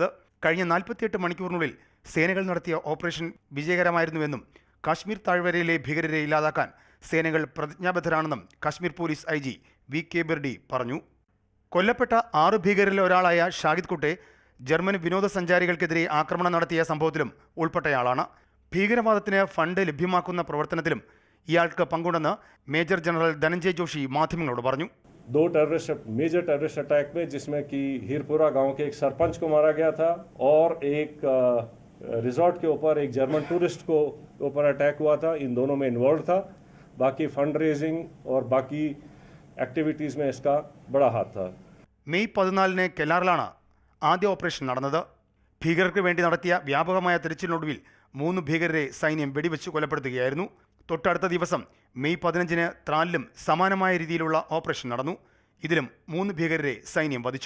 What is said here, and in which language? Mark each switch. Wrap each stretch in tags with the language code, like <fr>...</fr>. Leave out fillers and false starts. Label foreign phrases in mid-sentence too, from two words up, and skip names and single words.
<ml>കഴിഞ്ഞ 48 മണിക്കൂറിനുള്ളിൽ സേനകൾ നടത്തിയ ഓപ്പറേഷൻ വിജയകരമായിരുന്നുവെന്നും കാശ്മീർ താഴ്വരയിലെ ഭീകരരെ ഇല്ലാതാക്കാൻ സേനകൾ പ്രതിജ്ഞാബദ്ധരാണെന്നും കശ്മീർ പോലീസ് IG VK ബിർഡി പറഞ്ഞു. കൊല്ലപ്പെട്ട 6 ഭീകരരിൽ ഒരാളായ ഷാഹിദ് കുട്ടെ ജർമ്മൻ വിനോദസഞ്ചാരികൾക്കെതിരെ ആക്രമണം നടത്തിയ സംഭവത്തിലും ഉൾപ്പെട്ടയാളാണ്. ഭീകരവാദത്തിന് ഫണ്ട് ലഭ്യമാക്കുന്ന പ്രവർത്തനത്തിലും ഇയാൾക്ക് പങ്കുണ്ടെന്ന് മേജർ ജനറൽ ധനഞ്ജയ് ജോഷി മാധ്യമങ്ങളോട് പറഞ്ഞു.</ml> <hi>दो</hi> <en>major terrorist attack</en> <hi>में जिसमें कि हीरपुरा गांव के एक सरपंच को मारा गया था और एक रिजॉर्ट के ऊपर एक</hi> <en>German tourist</en> <hi>को ऊपर अटैक हुआ था. इन दोनों में इन्वॉल्व था. बाकी</hi> <en>fund raising</en> <hi>और बाकी एक्टिविटीज़ में इसका बड़ा हाथ था.</hi> <ml>മെയ് 14-ന് കെല്ലാറിലാണ് ആദ്യ ഓപ്പറേഷൻ നടന്നത്. ഭീകരർക്ക് വേണ്ടി നടത്തിയ വ്യാപകമായ തിരച്ചിലിനൊടുവിൽ 3 ഭീകരരെ സൈന്യം വെടിവെച്ച് കൊലപ്പെടുത്തുകയായിരുന്നു. തൊട്ടടുത്ത ദിവസം മെയ് 15-ന് ത്രാലിലും സമാനമായ രീതിയിലുള്ള ഓപ്പറേഷൻ നടന്നു. ഇതിലും 3 ഭീകരരെ സൈന്യം വധിച്ചു.</ml>